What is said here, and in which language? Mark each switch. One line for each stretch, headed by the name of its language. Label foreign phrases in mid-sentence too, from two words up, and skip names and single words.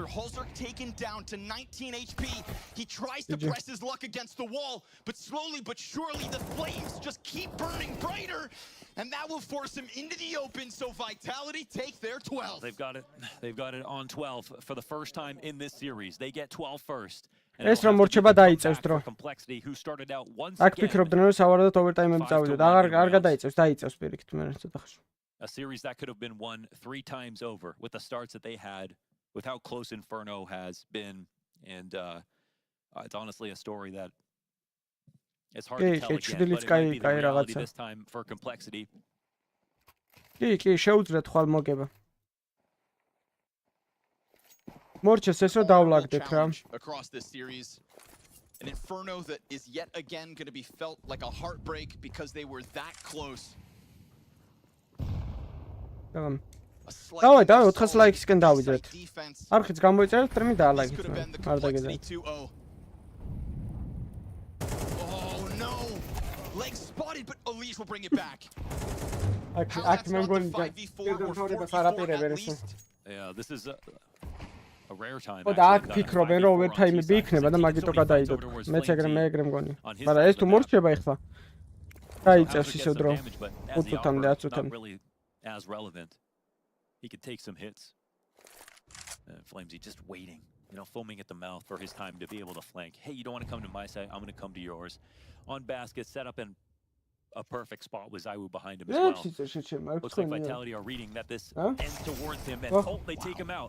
English: Halzerk taken down to 19 HP. He tries to press his luck against the wall, but slowly but surely the flames just keep burning brighter, and that will force him into the open. So Vitality take their 12. They've got it on 12 for the first time in this series. They get 12 first.
Georgian: ეს რომ მორჩება დაიწევს დრო.
English: Complexity who started out once again.
Georgian: აქ ფიქრობდნენ რომ სავარდად ოვერტაიმები წავიდოთ. არ დაიწევს პირიქით მე ცოტა ხანში.
English: A series that could have been won 3 times over with the starts that they had, with how close Inferno has been, and it's honestly a story that it's hard to tell again, but it might be the reality this time for Complexity.
Georgian: კი, შეუძლიათ ხვალ მოგება. მორჩეს ეს რომ დავლაგდეთ რა.
English: Across this series, an Inferno that is yet again going to be felt like a heartbreak because they were that close.
Georgian: დავай 400 ლაიქისკენ დავიძრეთ. არხიც გამოიწერეთ, ტრიმი დაალაიქით. არ დაგეძახით.
English: Oh no. Leg spotted, but Elise will bring it back.
Georgian: აქ მე მგონი გერდამთავრებას არაპირებენ ეს.
English: Yeah, this is a rare time.
Georgian: და აქ ფიქრობენ რომ ოვერტაიმები იქნება და მაგიტო გადაიდოთ. მეც ეგრე მგონი. მაგრამ ეს თუ მორჩება ეხლა დაიწევს ისევ დრო. 5 წუთამდე 10 წუთამდე.
English: As relevant, he could take some hits. Flamesy just waiting, foaming at the mouth for his time to be able to flank. Hey, you don't want to come to my side, I'm going to come to yours. On basket, set up and a perfect spot with Zowie behind him as well. Looks like Vitality are reading that this ends towards him, and they take him out.